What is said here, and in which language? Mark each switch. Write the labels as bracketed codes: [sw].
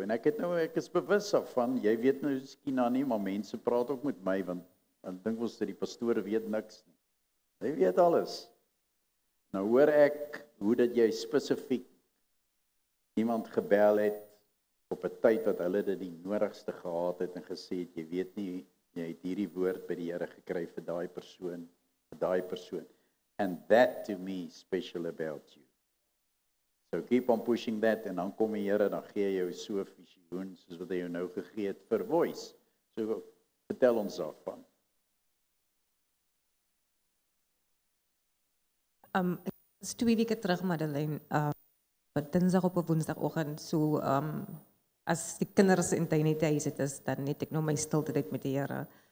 [af] En ek is bewus daarvan, jy weet nou miskien nou nie, maar mense praat ook met my, want dan dink ons dat die pastoor weet niks nie. Hy weet alles. Nou hoor ek, hoe dat jy spesifiek iemand gebel het, op 'n tyd wat hulle dit die nodigste gehad het, en gesê het, jy weet nie, jy het hierdie woord by die Here gekry vir daai persoon. [en] And that to me is special about you. So keep on pushing that, [af] en dan kom die Here, dan gee jou so 'n visioen, soos wat hy jou nou gegee het vir Voice. So vertel ons daarvan. Ek was 2 weke terug, Madeleine, dinsdag op 'n woensdagoggend, so as die kinders in die huis is, dan net ek nou my stilte tyd met die Here.